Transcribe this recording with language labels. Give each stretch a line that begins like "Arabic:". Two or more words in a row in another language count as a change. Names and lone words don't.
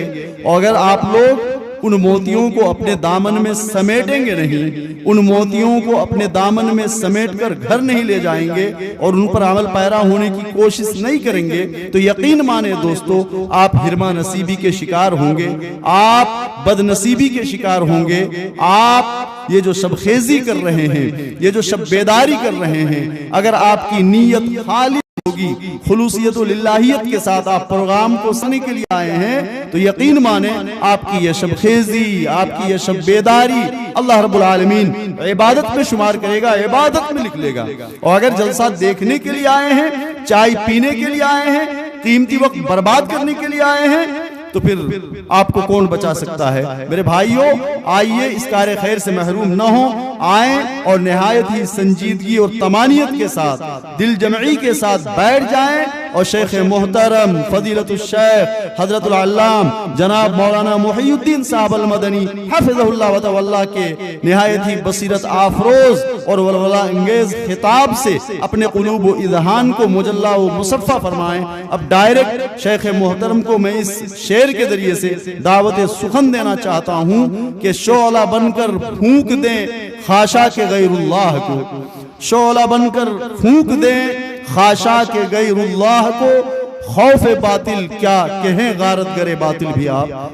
Hindi: और अगर आप लोग उन मोतियों को अपने दामन में समेटेंगे नहीं, उन मोतियों को अपने दामन में समेट कर घर नहीं ले जाएंगे और उन पर अमल पैरा होने की कोशिश नहीं करेंगे, तो यकीन माने दोस्तों, आप हिरमा नसीबी के शिकार होंगे, आप बदनसीबी के शिकार होंगे। आप ये जो शबखेजी कर रहे हैं, ये जो शब बेदारी कर रहे हैं, अगर आपकी नीयत खाली होगी, खुलूसियत व लिल्लाहियत के साथ आप प्रोग्राम को सुनने के लिए आए हैं, तो यकीन माने आपकी ये शबखेजी, आपकी ये शब बेदारी अल्लाह रब्बुल आलमीन इबादत में शुमार करेगा, इबादत में लिख लेगा। और अगर जलसा देखने के लिए आए हैं, चाय पीने के लिए आए हैं, कीमती वक्त बर्बाद करने के लिए आए हैं, तो फिर आपको कौन बचा सकता है। मेरे भाइयों, आइए इस कार्य खैर से महरूम न हो, आए और निहायत ही संजीदगी और तमानियत के साथ, दिल जमई के साथ बैठ जाएं और शेख मोहतरम फजीलतुल शेख हजरतुल अल्लाम जनाब मौलाना मुहियुद्दीन साहब अल मदनी
Arabic: حفظه الله وتولاه
Hindi: के निहायत ही बसीरत आफरोज और वलवला अंगेज खिताब से अपने कुलूब व इज़हान को मुजल्ला व मुसफ़्फ़ा फरमाएं। अब डायरेक्ट शेख मोहतरम को मैं इस शेर के जरिए से दावत सुखन देना चाहता हूँ कि शोला बनकर फूंक दें खाशा के गैरुल्लाह को, शोला बनकर फूंक दें खाशा के गैरुल्लाह को, खौफ बातिल क्या कहें गारत करे बातिल भी आप।